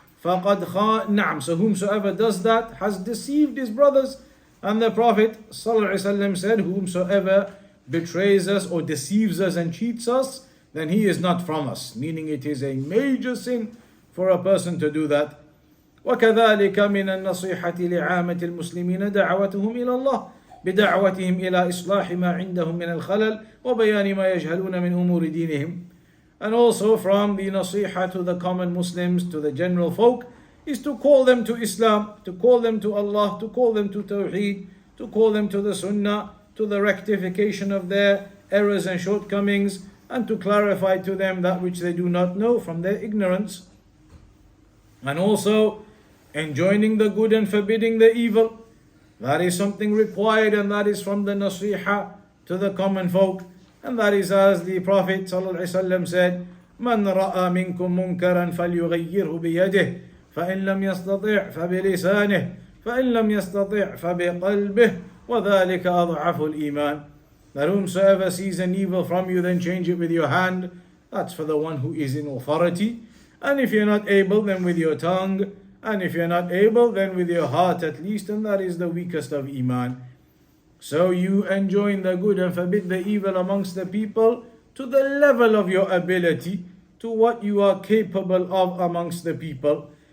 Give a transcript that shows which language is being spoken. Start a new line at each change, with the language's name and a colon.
Arabic: فَقَدْ نَعْمْ.
English: So whomsoever does that has deceived his brothers. And the Prophet ﷺ said, whomsoever betrays us or deceives us and cheats us, then he is not from us. Meaning it is a major sin for a person to do that.
Arabic: وكذلك من النصيحة لعامة المسلمين دعوتهم إلى الله بدعوتهم إلى إصلاح ما عندهم من الخلل وبيان ما يجهلون من أمور دينهم.
English: And also from the nasiha to the common Muslims, to the general folk, is to call them to Islam, to call them to Allah, to call them to Tawheed, to call them to the Sunnah, to the rectification of their errors and shortcomings, and to clarify to them that which they do not know from their ignorance. And also enjoining the good and forbidding the evil. That is something required, and that is from the nasiha to the common folk. And that is as the Prophet ﷺ said,
Arabic: من رأى منكم منكرا فليغيره بيده فإن لم يستطع فبلسانه فإن لم يستطع فبقلبه وذلك أضعف الإيمان.
English: That whomsoever sees an evil from you, then change it with your hand. That's for the one who is in authority. And if you're not able, then with your tongue. And if you're not able, then with your heart at least. And that is the weakest of Iman. So you enjoin the good and forbid the evil amongst the people to the level of your ability, to what you are capable of amongst the people.